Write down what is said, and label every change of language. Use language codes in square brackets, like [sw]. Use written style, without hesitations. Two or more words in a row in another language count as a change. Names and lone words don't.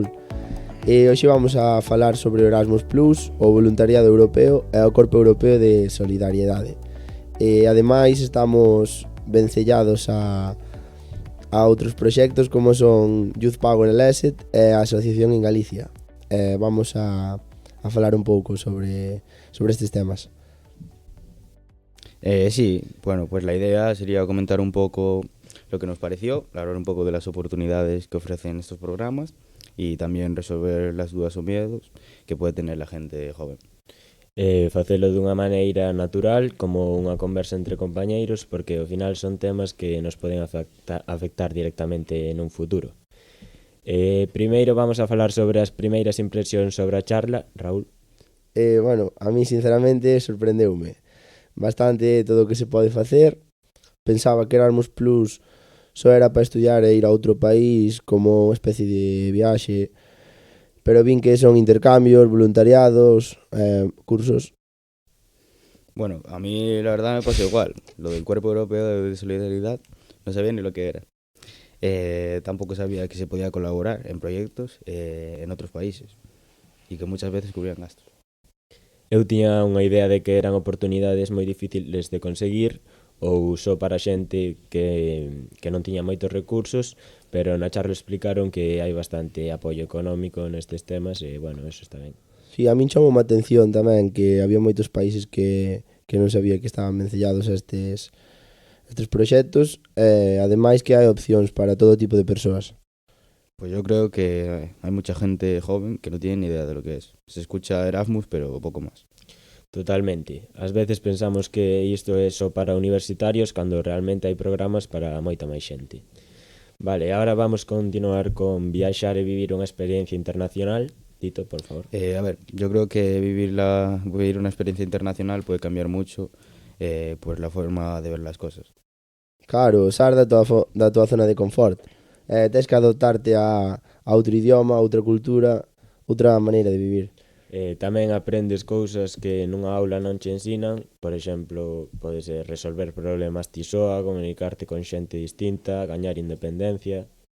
[gl] E hoxe vamos a falar sobre o Erasmus Plus, o voluntariado europeo e o Corpo Europeo de Solidariedade. E ademais estamos vencellados a outros proxectos como son Youth Power en Leset e a Asociación en Galicia. Vamos a falar un pouco sobre estes temas. [es] Sí, bueno, pues la idea sería comentar un poco lo que nos pareció, hablar un poco de las oportunidades que ofrecen estos programas y también resolver las dudas o miedos que puede tener la gente joven. [gl] Facelo dunha maneira natural, como unha conversa entre compañeiros, porque ao final son temas que nos poden afectar directamente nun futuro. Primeiro vamos a falar sobre as primeiras impresións sobre a charla, Raúl. Bueno, a mí sinceramente sorprendeume bastante todo o que se pode facer. Pensaba que Erasmus Plus só era para estudiar e ir a outro país como unha especie de viaxe, pero vin que son intercambios, voluntariados, cursos. [es] Bueno, a mí la verdad me pasó igual. Lo del Cuerpo Europeo de Solidaridad no sabía ni lo que era. Tampoco sabía que se podía colaborar en proyectos en otros países y que muchas veces cubrían gastos. [gl] Eu tiña unha idea de que eran oportunidades moi difíciles de conseguir ou só para xente que non tiña moitos recursos, pero na charla explicaron que hai bastante apoio económico nestes temas e, bueno, eso está ben. Si, a min chamou a atención tamén que había moitos países que non sabía que estaban vencellados a estes proxectos, ademais que hai opcións para todo tipo de persoas. [es] Pues yo creo que hay mucha gente joven que no tiene ni idea de lo que es. Se escucha Erasmus, pero poco más. Totalmente. [gl] Ás veces pensamos que isto é só para universitarios cando realmente hai programas para moita máis xente. Vale, agora vamos continuar con viaxar e vivir unha experiencia internacional. Tito, por favor. [es] A ver, yo creo que vivir una experiencia internacional puede cambiar mucho pues la forma de ver las cosas. [gl] Claro, sair da tua zona de confort. Tens que adoptarte a outro idioma, a outra cultura, outra maneira de vivir. Tamén aprendes cousas que nunha aula non che ensinan. Por exemplo, podes resolver problemas ti soa, comunicarte con xente distinta, gañar independencia.